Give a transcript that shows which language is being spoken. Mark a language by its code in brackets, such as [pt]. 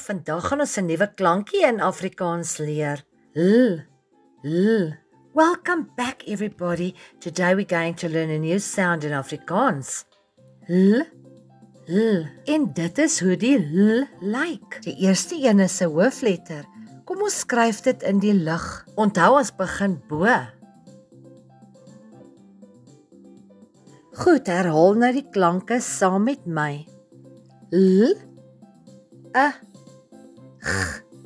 [af] Vandag gaan ons 'n nuwe klankie in Afrikaans leer. [en] L, l. Welcome back everybody. Today we're going to learn a new sound in Afrikaans. [af] L, l. En dit is hoe die l lyk. Die eerste een is 'n hoofletter. Kom ons skryf dit in die lug. Onthou ons begin bo. Goed, herhaal nou die klanke saam met my. L, a, g.